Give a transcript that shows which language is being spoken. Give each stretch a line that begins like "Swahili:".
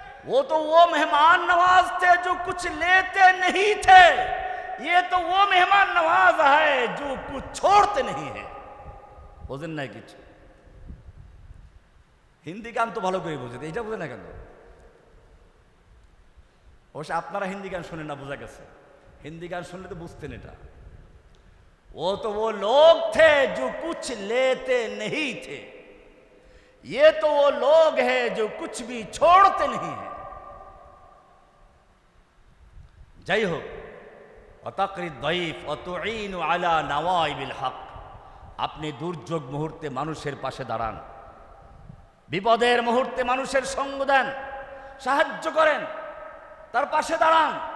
Hindi: वो तो वो मेहमान नवाज थे जो कुछ लेते नहीं थे, ये तो वो मेहमान नवाज है जो कुछ छोड़ते नहीं है।
Bangla: বোঝেন না কিছু? হিন্দি গান তো ভালো করে বোঝেন, এইটা বোঝেন না কেন? অবশ্য আপনারা হিন্দি গান শুনেন না, বোঝা গেছে। হিন্দি গান শুনলে তো বুঝতেন এটা।
Hindi: वो तो वो लोग थे जो कुछ लेते नहीं थे, ये तो वो लोग हैं जो कुछ भी छोड़ते नहीं है।
Bangla: যাই হোক,
Arabic: অতাকরি দাইফ অতুইনু আলা নওয়াইবিল হক,
Bangla: আপনি দুর্যোগ মুহূর্তে মানুষের পাশে দাঁড়ান, বিপদের মুহূর্তে মানুষের সঙ্গ দেন, সাহায্য করেন, তার পাশে দাঁড়ান।